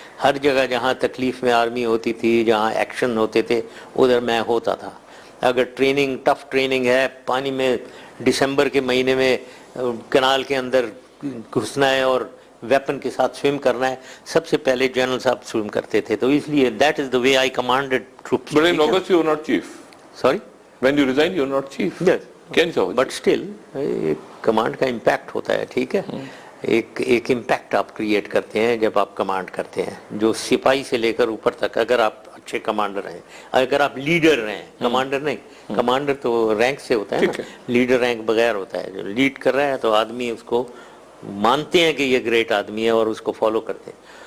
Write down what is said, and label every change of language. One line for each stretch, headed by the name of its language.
Urdu: ہر جگہ جہاں تکلیف میں آرمی ہوتی تھی, جہاں ایکشن ہوتے تھے, ادھر میں ہوتا تھا. اگر ٹریننگ ٹف ٹریننگ ہے, پانی میں دسمبر کے مہینے میں کنال کے اندر گھسنا ہے اور ویپن کے ساتھ سوئم کرنا ہے, سب سے پہلے جنرل صاحب سوئم کرتے تھے. تو اس لیے
English: That is the way I commanded troops. But in August you were not chief. Sorry? When you resigned you were not chief. Yes. But
Urdu: still command کا امپیکٹ ہوتا ہے, ٹھیک ہے. ایک امپیکٹ آپ کریٹ کرتے ہیں جب آپ کمانڈ کرتے ہیں, جو سپاہی سے لے کر اوپر تک. اگر آپ اچھے کمانڈر ہیں, اگر آپ لیڈر ہیں, کمانڈر نہیں, کمانڈر تو رینک سے ہوتا ہے نا, لیڈر رینک بغیر ہوتا ہے. جو لیڈ کر رہا ہے تو آدمی اس کو مانتے ہیں کہ یہ گریٹ آدمی ہے اور اس کو فالو کرتے ہیں.